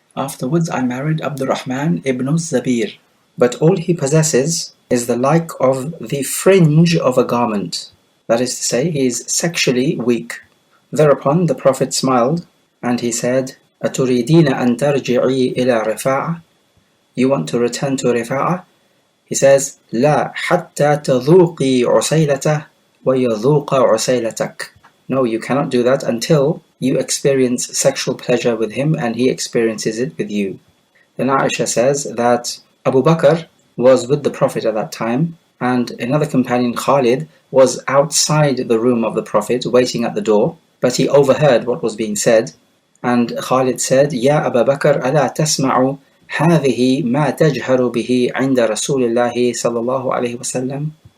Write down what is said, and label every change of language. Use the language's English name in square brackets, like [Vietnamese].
[English] Afterwards I married Abdurrahman ibn Zabir, but all he possesses is the like of the fringe of a garment. That is to say, he is sexually weak. Thereupon the Prophet smiled, and he said, [Arabic] أَتُرِيدِينَ أَن تَرْجِعِي إِلَى رِفَاعَةٍ? [English] You want to return to Rifa'ah? He says, [Arabic] لا حتى تذوقي عسيلته ويذوق عسيلتك. [English] No, you cannot do that until you experience sexual pleasure with him and he experiences it with you. Then Aisha says that Abu Bakr was with the Prophet at that time, and another companion, Khalid, was outside the room of the Prophet waiting at the door, but he overheard what was being said, and Khalid said, [Arabic] يا أبا بكر ألا تسمع هذه ما تجهر به عند رسول الله صلى الله عليه وسلم.